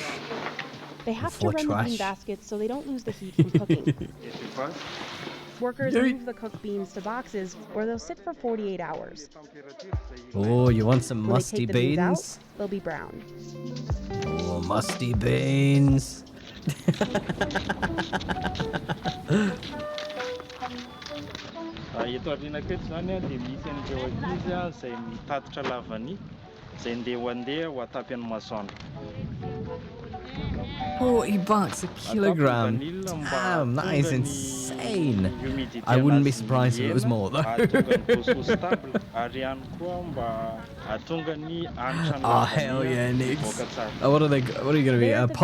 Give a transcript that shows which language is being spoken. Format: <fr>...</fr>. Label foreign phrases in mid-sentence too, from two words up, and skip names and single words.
<en>They have to For run the bean trash. baskets so they don't lose the heat from cooking. Workers move the cooked beans to boxes where they'll sit for 48 hours. Oh, you want some When musty they take the beans out, beans? they'll be brown. Oh, musty beans.</en> <mg>Eto aoriana aketo zany a dia misy an'ireo ankizy a izay mitatitra lavany izay handeha ho atapy amin'ny masoandro.</mg> <en>$40 a kilogram. Damn, that is insane. I wouldn't be surprised if it was more though. Oh hell yeah, Nix. Oh, what are you gonna be? There, A the beans will</en>